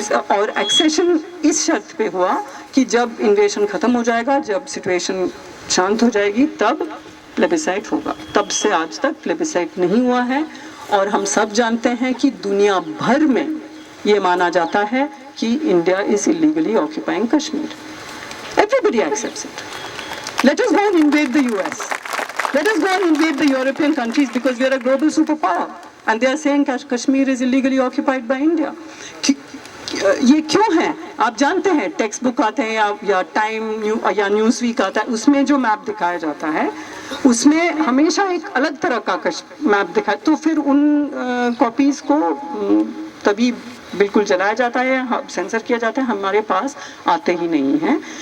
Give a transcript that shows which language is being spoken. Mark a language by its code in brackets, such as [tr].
[hi] और एक्सेशन इस शर्त पे हुआ कि जब इन्वेजन ख़त्म हो जाएगा, जब सिचुएशन शांत हो जाएगी, तब प्लेबिसाइट होगा। तब से आज तक प्लेबिसाइट नहीं हुआ है, और हम सब जानते हैं कि दुनिया भर में ये माना जाता है कि [en] India is illegally occupying Kashmir. Everybody accepts it. Let us go and invade the US. Let us go and invade the European countries because we are a global superpower. And they are saying Kashmir is illegally occupied by India. [hi] ये क्यों है? आप जानते हैं, text book आते हैं या time या न्यूज़ वीक आता है, उसमें जो मैप दिखाया जाता है उसमें हमेशा एक अलग तरह का मैप दिखाए, तो फिर उन कॉपीज़ को तभी बिल्कुल जलाया जाता है, सेंसर किया जाता है, हमारे पास आते ही नहीं हैं।